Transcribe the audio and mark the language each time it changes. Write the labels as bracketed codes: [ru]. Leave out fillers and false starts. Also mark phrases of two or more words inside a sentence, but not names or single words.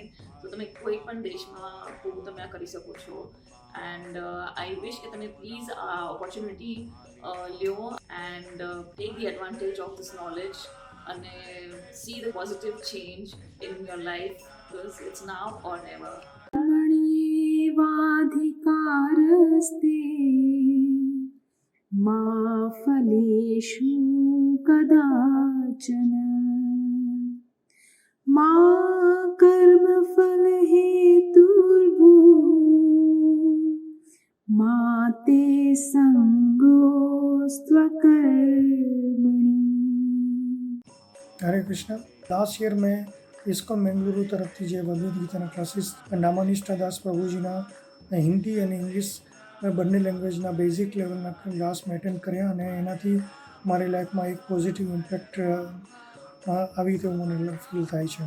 [gu] તો તમે કોઈ પણ દેશમાં તમે આ કરી શકો છો. [en] and I wish [gu] કે તમે પ્લીઝ આ ઓપોર્ચ્યુનિટી લ્યો [en] and take the advantage of this knowledge અને see the positive change in your life because it's now or never. [sa] कर्मण्येवाधिकारस्ते मा फलेषु कदाचन मा कर्मफलहेतुर्भूः मा ते संगोऽस्त्वकर्मणि। हरे कृष्ण. [en] last year [gu] में ઇસ્કોન બેંગલુરુ તરફથી જે ભગવદ્ ગીતાના ક્લાસીસ નામાનિષ્ઠા દાસ પ્રભુજીના હિન્દી અને ઇંગ્લિશ બંને લેંગ્વેજના [en] basic levelના class [gu] મેં એટેન્ડ કર્યા અને એનાથી મારી લાઈફમાં એક [en] positive impact [gu] આવી તેવું મને ફીલ થાય છે.